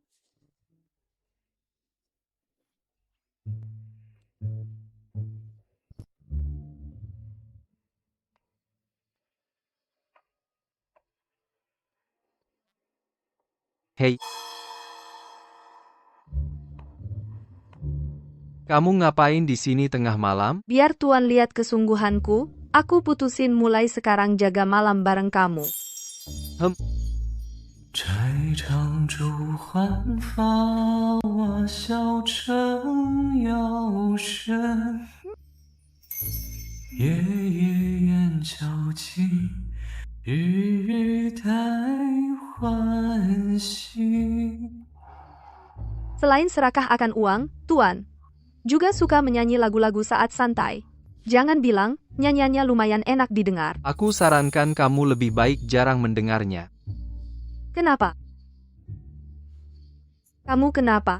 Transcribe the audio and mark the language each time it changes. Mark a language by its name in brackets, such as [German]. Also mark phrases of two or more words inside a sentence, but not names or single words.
[Indonesian] Hei. Kamu ngapain di sini tengah malam? Biar Tuan lihat kesungguhanku, aku putusin mulai sekarang jaga malam bareng kamu. [Chinese] 摘长珠换发，我笑成腰身。夜夜雁叫起，日日待欢喜。 [Indonesian] Selain serakah akan uang, Tuan juga suka menyanyi lagu-lagu saat santai. Jangan bilang, nyanyiannya lumayan enak didengar. Aku sarankan kamu lebih baik jarang mendengarnya. Kenapa? Kamu kenapa?